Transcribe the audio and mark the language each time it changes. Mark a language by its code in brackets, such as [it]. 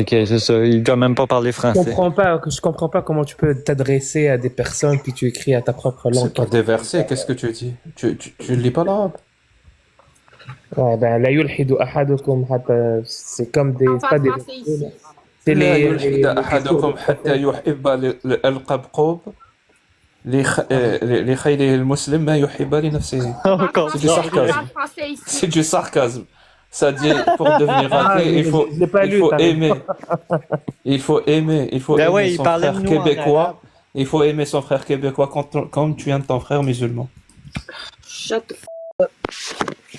[fr] Ok, c'est ça. Il doit même pas parler français. je comprends pas comment tu peux t'adresser à des personnes puis tu écris à ta propre langue. C'est pas des versets, qu'est-ce que tu dis? Tu lis pas l'arabe? Ouais, ben, [ar] la yulhidu ahadukum hatta, [fr] c'est comme des, c'est pas des versets, là. C'est [ar] لا [fr] les, [ar] يلحد أحدكم حتى يحب القبقوب لخيله المسلم ما يحب لنفسه. [fr] C'est du sarcasme. C'est du sarcasme. Ça dit, pour devenir athée, il faut aimer son frère québécois. Il faut aimer son frère québécois comme tu aimes ton frère musulman. [en] Shut the f*** up.